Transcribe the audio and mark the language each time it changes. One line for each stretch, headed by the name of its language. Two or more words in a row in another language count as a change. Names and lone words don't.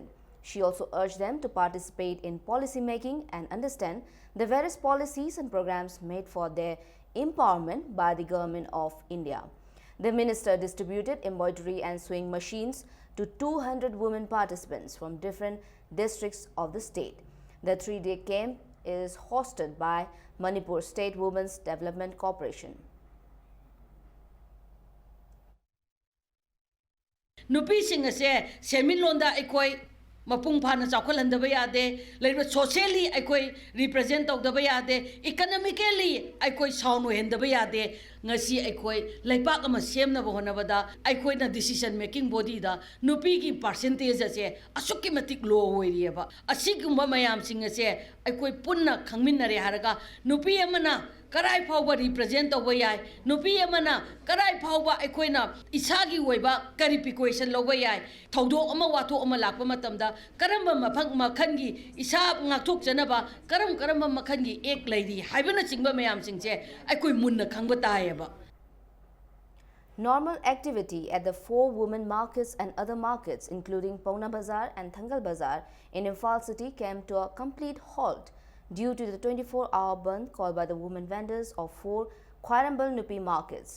English: She also urged them to participate in policy making and understand the various policies and programs made for their empowerment by the Government of India. The minister distributed embroidery and sewing machines to 200 women participants from different districts of the state. The 3-day camp is hosted by Manipur State Women's Development Corporation.
Manipuri: Nupi sing ase semin londa ekoi mapung phana chawkhalandaba yade leiba socially ekoi represent tawdaba yade economically ekoi sound ohendaba yade ngasi ekoi leipak ama semna bonabada ekoi na
English: decision making body
Manipuri: da nupi ki percentage ase asukki matik low hoirieba asigumba mayam sing ase ekoi punna khangminnare haraga nupi amana karai phawba represent tawba yai nupi amana karai phawba ekoina isagi oiba kari precaution loba yai thodok ama wathok ama lakpa matamda karamba mafang makhangi isab ngakthok janaba karamba makhangi ek laidi haibana chingba mayam singche ekoi munna khangba taiyeba.
English: Normal activity at the 4 women markets and other markets including Pauna Bazaar and Thangal Bazaar in Imphal city came to a complete halt due to the 24-hour band called by the women vendors of 4 Khwarembal Nupi markets.